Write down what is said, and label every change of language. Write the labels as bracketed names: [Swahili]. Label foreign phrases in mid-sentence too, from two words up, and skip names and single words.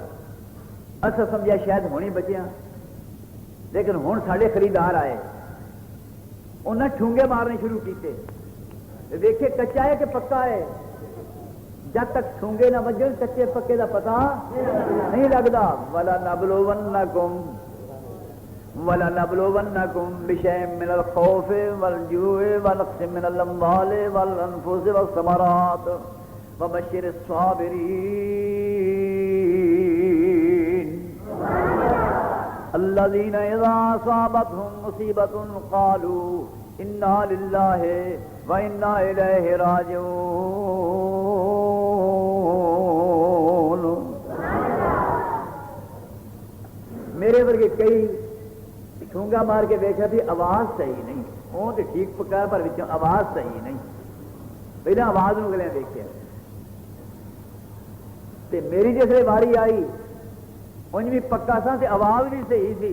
[Punjabi] ਅਸਾਂ ਸਮਝਿਆ ਸ਼ਾਇਦ ਹੋਣੀ ਬਚਿਆ, ਲੇਕਿਨ ਹੁਣ ਸਾਡੇ ਖਰੀਦਾਰ ਆਏ, ਉਹਨਾਂ ਠੂੰਗੇ ਮਾਰਨੇ ਸ਼ੁਰੂ ਕੀਤੇ। ਵੇਖੇ ਕੱਚਾ ਹੈ ਕਿ ਪੱਕਾ ਹੈ। ਜਦ ਤੱਕ ਠੂੰਗੇ ਨਾ ਵੱਜਣ ਕੱਚੇ ਪੱਕੇ ਦਾ ਪਤਾ ਨਹੀਂ ਲੱਗਦਾ। [Arabic] وَلَنَبْلُوَنَّكُمْ بِشَيْءٍ مِّنَ الْخَوْفِ وَالْجُوعِ وَنَقْصٍ مِّنَ الْأَمْوَالِ وَالْأَنفُسِ وَالثَّمَرَاتِ وَبَشِّرِ الصَّابِرِينَ الَّذِينَ إِذَا أَصَابَتْهُم مُّصِيبَةٌ قَالُوا إِنَّا لِلَّهِ وَإِنَّا إِلَيْهِ راجعون۔ [Punjabi] میرے ورگے کئی ٹھونگا مار کے دیکھا بھی آواز صحیح نہیں، وہ تو ٹھیک پکا پر آواز صحیح نہیں، پہلے آواز نو گلے دیکھے تے میری جیسے واری آئی انج بھی پکا سا تے آواز بھی صحیح تھی۔